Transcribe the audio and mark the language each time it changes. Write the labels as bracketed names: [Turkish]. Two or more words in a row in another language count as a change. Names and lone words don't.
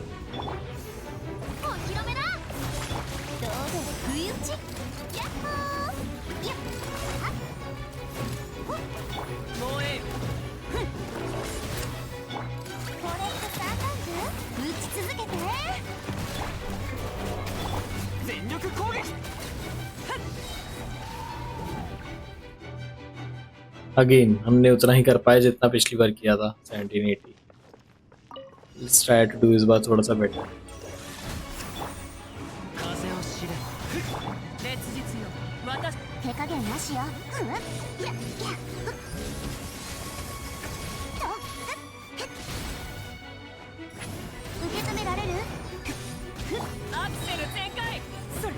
[Japanese] ー。お披露目だ。堂々不意打ち。ヤッホー。やっはっ。ほっ。もうええよ。これってサーカンズ？打ち続けて。全力攻撃。 [Hindi] अगेन हमने उतना ही कर पाया जितना पिछली बार किया था, 1780। [English] let's try to do [Hindi] इस बार थोड़ा सा [English] बेटर। [Japanese] 風を知れ。烈日よ。私。手加減なしよ。うん。やっやっ。と受け止められる？アクセル全開。それ。